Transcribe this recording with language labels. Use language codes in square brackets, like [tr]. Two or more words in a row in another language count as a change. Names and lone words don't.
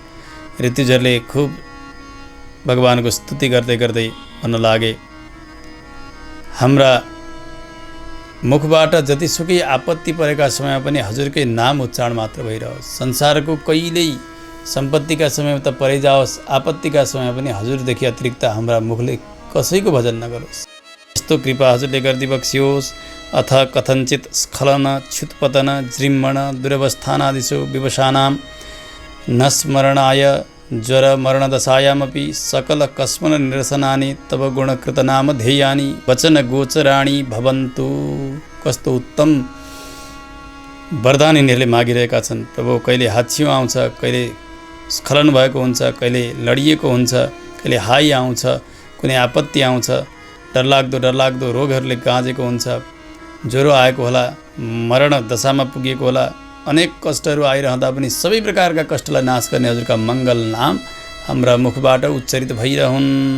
[ne] ऋत्विजहरूले खुब भगवानको स्तुति गर्दै गर्दै भन्न लागे, हाम्रा मुखबाट जतिसुकै आपत्ति परेका समयमा पनि हजुरकै नाम उच्चारण मात्र भइरहोस्। संसारको कहिल्यै सम्पत्तिका समयमा त परै जाओस्, आपत्तिका समयमा पनि हजुरदेखि अतिरिक्त हाम्रा मुखले कसैको भजन नगरोस्। यस्तो कृपा हजुरले गरिदिबक्सियोस्। [sa] अथ कथञ्चित् स्खलन च्युतपतन जृम्मण दुरवस्थानादिषु विवशानां न स्मरणाय ज्वर मरणदशायामपि सकल कस्मन निरसनानि तव गुणकृतनाम ध्येयानि वचन गोचराणि भवन्तु। [ne] कस्तो उत्तम वरदान यिनीहरूले मागिरहेका छन्। प्रभु, कहिले हाच्छिउँ आउँछ, कहिले स्खलन भएको हुन्छ, कहिले लडिएको हुन्छ, कहिले हाई आउँछ, कुनै आपत्ति आउँछ, डरलाग्दो रोगहरूले गाँजेको हुन्छ, ज्वरो आएको होला, मरण दशामा पुगेको होला, अनेक कष्टहरू आइरहँदा पनि सबै प्रकारका कष्टलाई नाश गर्ने हजुरका मङ्गल नाम हाम्रा मुखबाट उच्चारित भइरहन्।